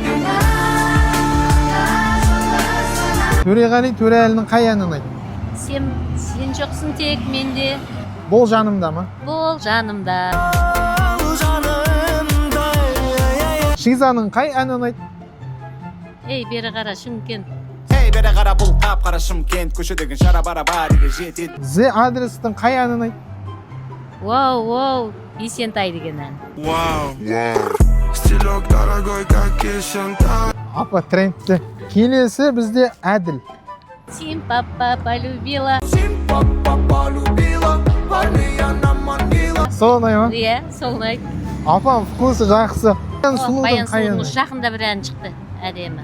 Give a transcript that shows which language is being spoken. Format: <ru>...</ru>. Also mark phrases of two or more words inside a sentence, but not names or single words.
<kk>Төреғали Төреәлінің қай әні ұнайды? Сен жоқсың тек менде, Бол жанымда ма? бол жанымда. Шизаның қай әні ұнайды? Ей, бері қара Шымкент. Hey bere kara bul kap kara Şımkent köşedeki şara bara bari жетет. Зе адрестің қай әні ұнайды? Вау, Есентай деген ән.</kk> <ru>Стилек дорогой, как Есентай.</ru> <kk>Апа, трендті. Келесі бізде әділ.</kk> <ru>Сим папа полюбила.</ru> <kk>Сол ұнай ма? Иә, сол ұнайды. Апам, вкусы жақсы. Сұлудың Баян қай сұлудың әні? жақында бір ән шықты, әдемі.</kk>